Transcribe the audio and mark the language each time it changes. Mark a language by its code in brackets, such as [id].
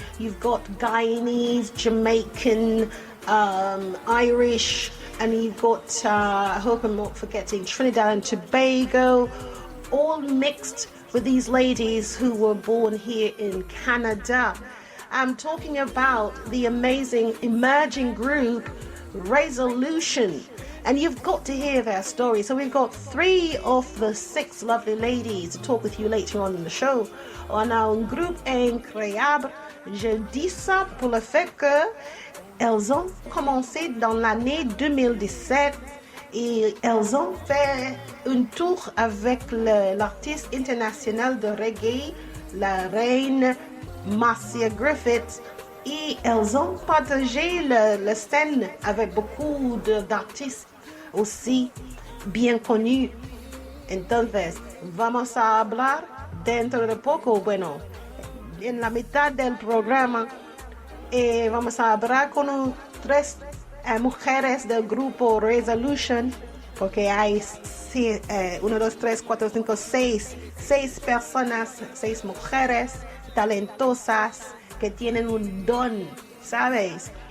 [en] You've got Guyanese, Jamaican, Irish, and you've got I hope I'm not forgetting Trinidad and Tobago, all mixed with these ladies who were born here in Canada. I'm talking about the amazing emerging group Rayzalution. And you've got to hear their story. So we've got 3 of the 6 lovely ladies to talk with you later on in the show. [fr] On a un groupe incroyable. Je dis ça pour le fait que elles ont commencé dans l'année 2017 et elles ont fait un tour avec l'artiste international de reggae, la reine Marcia Griffiths. Et elles ont partagé le scène avec beaucoup d'artistes aussi bien connus. [es] Entonces, vamos a hablar dentro de poco, bueno, en la mitad del programa, vamos a hablar con 3 mujeres del grupo Rayzalution, porque hay 1, 2, 3, 4, 5, 6 personas, 6 mujeres talentosas que tienen un don, ¿sabes?